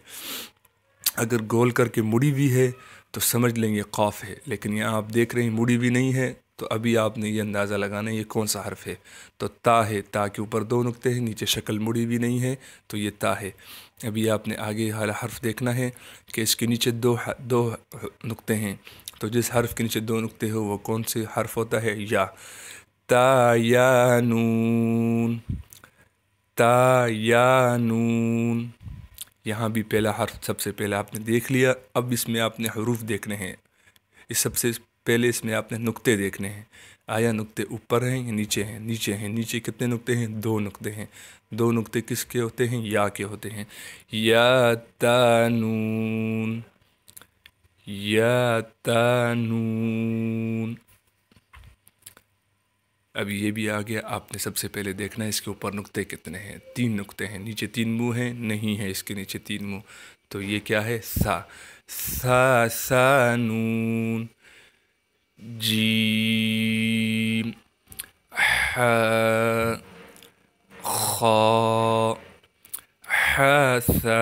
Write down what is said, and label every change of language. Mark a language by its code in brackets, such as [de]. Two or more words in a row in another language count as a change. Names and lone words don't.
[ur] اگر گول کر کے مڑی ہوئی ہے تو سمجھ لیں گے قاف ہے، لیکن یہاں آپ دیکھ رہے ہیں مڑی ہوئی نہیں ہے، تو ابھی آپ نے یہ اندازہ لگانا ہے یہ کون سا حرف ہے۔ تو تا ہے، تا کے اوپر 2 نقطے ہیں، نیچے شکل مڑی ہوئی نہیں ہے تو یہ تا ہے۔ ابھی آپ نے آگے والا حرف دیکھنا ہے کہ اس کے نیچے دو نقطے ہیں، تو جس حرف کے نیچے 2 نقطے ہو وہ کون سے حرف ہوتا ہے؟ یا۔ تا یا نون، تا یا نون۔ یہاں بھی پہلا حرف سب سے پہلے آپ نے دیکھ لیا۔ اب اس میں آپ نے حروف دیکھنے ہیں، اس سب سے پہلے اس میں آپ نے نقطے دیکھنے ہیں۔ آیا نقطے اوپر ہیں یا نیچے ہیں؟ نیچے ہیں۔ نیچے کتنے نقطے ہیں؟ 2 نقطے ہیں۔ 2 نقطے کس کے ہوتے ہیں؟ یا کے ہوتے ہیں۔ یا تا نون، یا تا نون۔ اب یہ بھی آ گیا، آپ نے سب سے پہلے دیکھنا ہے اس کے اوپر نقطے کتنے ہیں۔ 3 نقطے ہیں۔ نیچے 3 منہ ہیں؟ نہیں ہے اس کے نیچے 3 منہ، تو یہ کیا ہے؟ سا۔ سا، سا نون، جیم، ح، خا، ح، سا۔